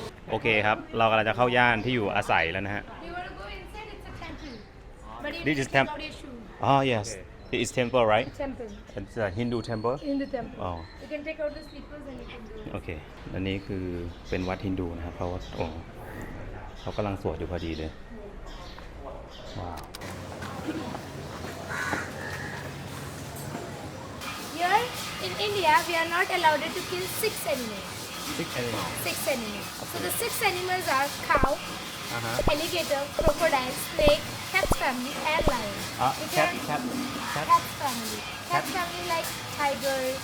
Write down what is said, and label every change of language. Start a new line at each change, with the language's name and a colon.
Thai: โอเคครับ เรากำลังจะเข้าย่านที่อยู่อาศัยแล้วนะฮะ
English: You want to go inside? It's a temple. But you This need is to take temp- out your shoe. Oh yes it is temple right Temple. it's a Hindu temple In the temple.
Thai: อ๋อ
English: You can take out the slippers and you can go.
Thai: โอเค อันนี้คือเป็นวัดฮินดูนะครับเพราะว่าโอ้เขากำลังสวดอยู่พอดีเลย ว้าว
English: Here in India, we are not allowed to kill 6 animals. 6 animals 6 animals. So the 6 animals are cow,
Thai: อ่าฮะ
English: alligator, crocodile, snake, cat's family, and lion. We can- Cat's family. Cat's family like tiger,